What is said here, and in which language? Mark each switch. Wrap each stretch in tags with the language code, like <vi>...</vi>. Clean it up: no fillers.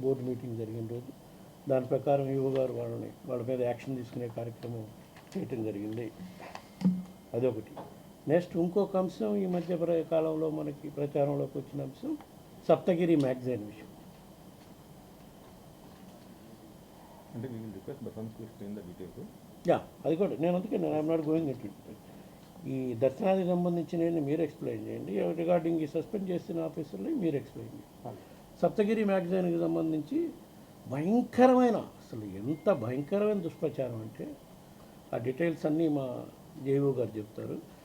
<te>Board meeting జరిగిన రోజు దాని ప్రకారం ఏఓ గారు వాళ్ళ మీద యాక్షన్ తీసుకునే కార్యక్రమం చేయటం జరిగింది. అదొకటి. నెక్స్ట్ ఇంకొక అంశం ఈ మధ్య కాలంలో మనకి ప్రచారంలోకి వచ్చిన అంశం సప్తగిరి మ్యాగజైన్ విషయం. అంటే</te> <en>we will request Basant to explain the details.</en> <te>Yeah, అది కూడా నేను అందుకే నేను</te> <en>I'm not going it.</en> <te>ఈ దర్శనానికి సంబంధించిన మీరు ఎక్స్ప్లెయిన్ చేయండి, రిగార్డింగ్ ఈ సస్పెండ్ చేసిన ఆఫీసర్ని మీరు ఎక్స్ప్లెయిన్ చేయండి. సప్తగిరి మ్యాగజైన్కి సంబంధించి భయంకరమైన, అసలు ఎంత భయంకరమైన దుష్ప్రచారం అంటే ఆ డీటెయిల్స్ అన్నీ మా జేవో గారు చెప్తారు.</te>